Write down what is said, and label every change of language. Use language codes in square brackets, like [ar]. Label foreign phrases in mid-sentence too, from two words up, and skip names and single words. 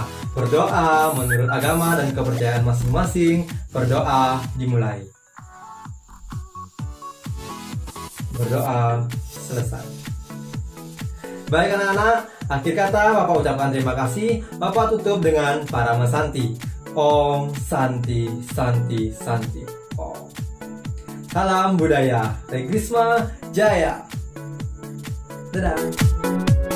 [id] Berdoa menurut agama dan kepercayaan masing-masing. Berdoa dimulai. Berdoa selesai. Baik anak-anak, akhir kata Bapak ucapkan terima kasih. Bapak tutup dengan Parama Santi. [sa] Om Santi Santi Santi Om. [id] Salam budaya, Regrisma Jaya. Dadah.